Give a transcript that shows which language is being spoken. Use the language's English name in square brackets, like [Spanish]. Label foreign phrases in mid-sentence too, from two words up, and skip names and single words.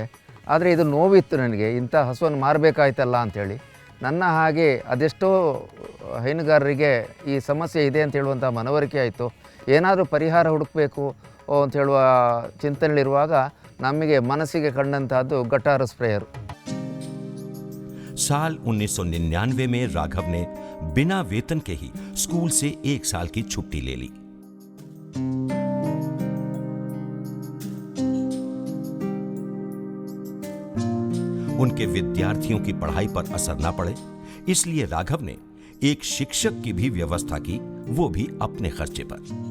[Kannada] ಆದರೆ ಇದು ನೋವಿತ್ತು ನನಗೆ, ಇಂಥ ಹಸುವನ್ನು ಮಾರಬೇಕಾಯ್ತಲ್ಲ ಅಂಥೇಳಿ. ನನ್ನ ಹಾಗೆ ಅದೆಷ್ಟೋ ಹೈನುಗಾರರಿಗೆ ಈ ಸಮಸ್ಯೆ ಇದೆ ಅಂತ ಹೇಳುವಂಥ ಮನವರಿಕೆ ಆಯಿತು. ಏನಾದರೂ ಪರಿಹಾರ ಹುಡುಕಬೇಕು ಅಂತ ಹೇಳುವ ಚಿಂತನೆಯಲ್ಲಿರುವಾಗ ನಮಗೆ ಮನಸ್ಸಿಗೆ ಕಂಡಂತಹದ್ದು ಗಟಾರ ಸ್ಪ್ರೇಯರು. [Hindi] साल 1999 में राघव ने बिना वेतन के ही स्कूल से 1 साल की छुट्टी ले ली. उनके विद्यार्थियों की पढ़ाई पर असर न पड़े, इसलिए राघव ने एक शिक्षक की भी व्यवस्था की, वो भी अपने खर्चे पर.